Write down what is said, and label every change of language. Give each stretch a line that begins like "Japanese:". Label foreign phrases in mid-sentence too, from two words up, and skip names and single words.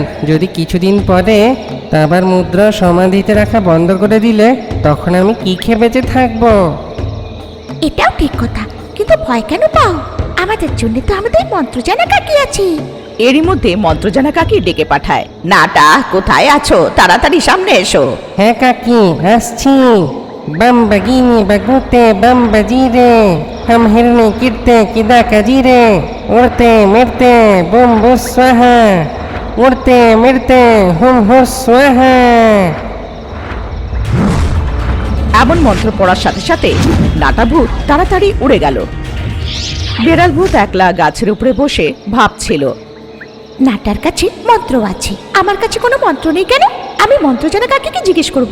Bangla: যদি কিছুদিন পরে তামার মুদ্রা সমাধিতে রাখা বন্ধ করে দিলে তখন আমি কি খেয়ে বেঁচে থাকবো? এটাও ঠিক কথা, কিন্তু ভয় কেন পাও? আমাদের জন্য তো আমাদের মন্ত্রজানা কাকি আছে। এরই মধ্যে মন্ত্রজানা কাকি ডেকে পাঠায়, নাটা কোথায় আছো, তাড়াতাড়ি সামনে এসো। হ্যাঁ কাকি, আসছি।
Hindi: बम बगीनी बगूते बम बजीरे, हम हिरने किरते किदा कजीरे, उड़ते मिरते बुम बुस स्वाहा, उड़ते मिरते हुम हुस स्वाहा।
Bangla: এমন মন্ত্র পড়ার সাথে সাথে নাটা ভূত তাড়াতাড়ি উড়ে গেল। বেড়াল ভূত একলা গাছের উপরে বসে ভাবছিল, নাটার কাছে মন্ত্র আছে, আমার কাছে কোনো মন্ত্র নেই কেন? আমি মন্ত্রজানা কাকিকে জিজ্ঞেস করব।